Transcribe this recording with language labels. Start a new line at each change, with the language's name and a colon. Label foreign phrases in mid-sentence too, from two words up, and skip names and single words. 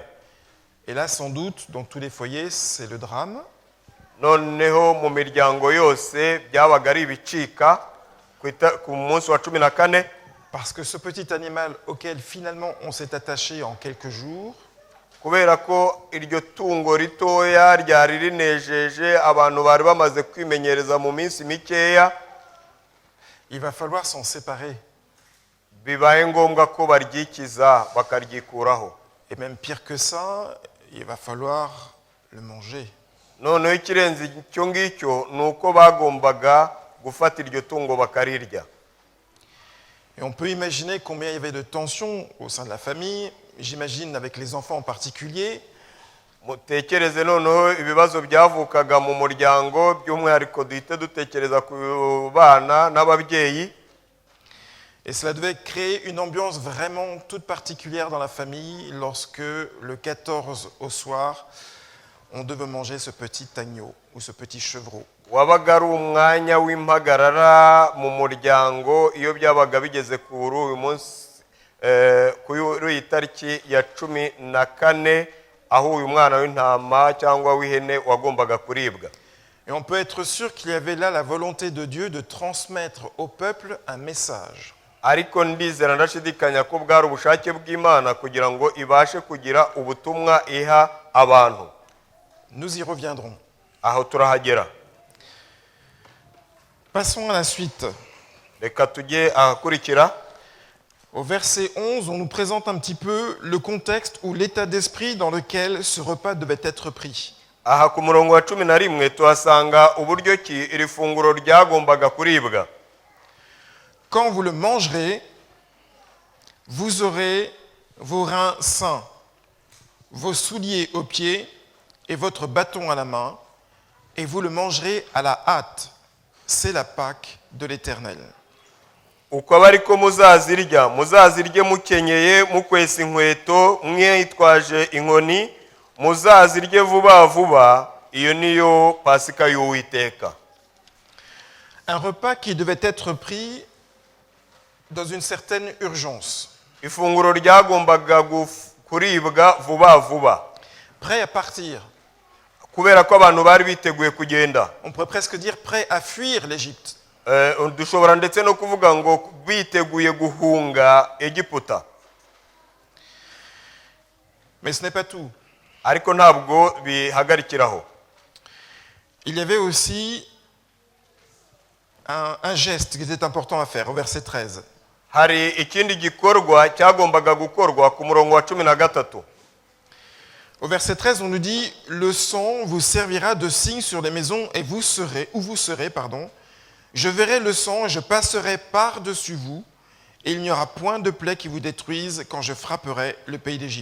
French: Et là, sans doute, dans tous les foyers, c'est le drame.
Kinyarwanda: Noneho mu miryango yose byabaga ari ibicika ku munsi wa 14.
French: Parce que ce petit animal auquel finalement on s'est attaché en quelques jours,
Kinyarwanda: kubera ko iryo tungo ritoya ryari rinejeje abantu bari bamaze kwimenyereza mu minsi mikeya,
French: il va falloir s'en séparer.
Kinyarwanda: bibaye ngombwa ko baryikiza bakaryikuraho.
French: Et même pire que ça, il va falloir le manger.
Kinyarwanda: Noneho ikirenze icyo ngicyo ni uko bagombaga gufata iryo tungo bakarirya.
French: Et on peut imaginer combien il y avait de tensions au sein de la famille, j'imagine avec les enfants en particulier.
Kinyarwanda: Mutekereze noneho ibibazo byavukaga mu muryango, by'umwihariko duhite dutekereza ku bana n'ababyeyi.
French: Et cela devait créer une ambiance vraiment toute particulière dans la famille lorsque le 14 au soir, on devait manger ce petit agneau ou ce petit chevreau.
Kinyarwanda: Wabaga ari umwanya w'impagarara mu muryango iyo byabaga bigeze kuri uyu munsi kuri iyi tariki ya 14 aho uyu mwana w'intama cyangwa w'ihene wagombaga kuribwa.
French: Et on peut être sûr qu'il y avait là la volonté de Dieu de transmettre au peuple un message.
Kinyarwanda: Ariko ndizera ndashidikanya ko bwari ubushake bw'Imana kugira ngo ibashe kugira ubutumwa iha abantu.
French: Nous y reviendrons.
Kinyarwanda: Aho turahagera.
French: Passons à la suite.
Kinyarwanda: Reka tujye ahakurikira.
French: Au verset 11, on nous présente un petit peu le contexte ou l'état d'esprit dans lequel ce repas devait être pris.
Kinyarwanda: Aha ku murongo wa 11 tuhasanga uburyo ki iri funguro ryagombaga kuribwa.
French: Quand vous le mangerez, vous aurez vos reins sains, vos souliers aux pieds et votre bâton à la main, et vous le mangerez à la hâte. C'est la Pâque de l'Éternel.
Kinyarwanda: Uko abariko muzazirya muzazirye mukenyeye mukwesa inkweto mwitwaje inkoni muzazirye vuba vuba, iyo niyo Pasika y'Uwiteka.
French: Un repas qui devait être pris dans une certaine urgence.
Kinyarwanda: Ifunguro ryagombaga kuribwa vuba vuba.
French: Prêt à partir.
Kinyarwanda: Kubera ko abantu bari biteguye kugenda.
French: On pourrait presque dire prêt à fuir l'Égypte.
Kinyarwanda: Dushobora ndetse no kuvuga ngo biteguye guhunga Egiputa.
French: Mais ce n'est pas tout.
Kinyarwanda: Ariko ntabwo bihagarikiraho.
French: Il y avait aussi un geste qui était important à faire au verset 13.
Kinyarwanda: Hari ikindi gikorwa cyagombaga gukorwa ku murongo wa 13.
French: Au verset 13, on nous dit « Le sang vous servira de signe sur les maisons et vous serez, je verrai le sang et je passerai par-dessus vous, et il n'y aura point de plaie qui vous détruise quand je frapperai le pays d'Égypte.